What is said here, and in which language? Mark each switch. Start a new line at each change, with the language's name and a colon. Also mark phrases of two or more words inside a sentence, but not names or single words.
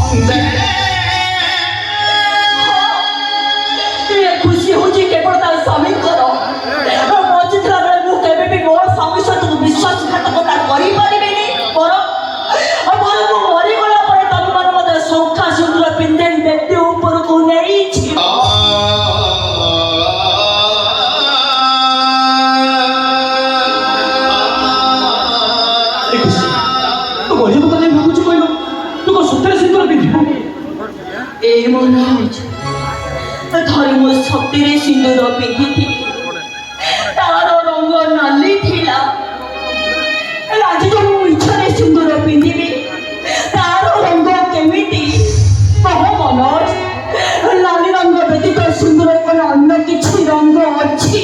Odia: ଖୁସି ହଉଛି କେବଳ ତା ସ୍ୱାମୀଙ୍କର। ବଞ୍ଚିଥିଲା ବେଳେ ମୁଁ କେବେ ବି ମୋ ସ୍ୱାମୀ ସହିତ ବିଶ୍ୱାସଘାତକତା କରିପାରିବିନି। ବରଂ ମୁଁ ମରିଗଲା ପରେ ତମେ ମାନେ ମତେ ଶଙ୍ଖା ସୁନ୍ଦର ପିନ୍ଧେଇ ବେଦି ଉପରକୁ ନେଇଯିବ।
Bangla: এই মনে হচ্ছে
Odia: ଧରି ମୁଁ ସତରେ ସିନ୍ଦୁର ପିନ୍ଧିଥିଲି। ତାର ରଙ୍ଗ ନାଲି ଥିଲା। ଆଜି ତ ମୁଁ ଇଚ୍ଛାରେ ସିନ୍ଦୁର ପିନ୍ଧିବି। ତାର ରଙ୍ଗ କେମିତି ମନ ଅଛି? ନାଲି ରଙ୍ଗ ବ୍ୟତୀତ ସିନ୍ଦୁର କଣ ଅନ୍ୟ କିଛି ରଙ୍ଗ ଅଛି?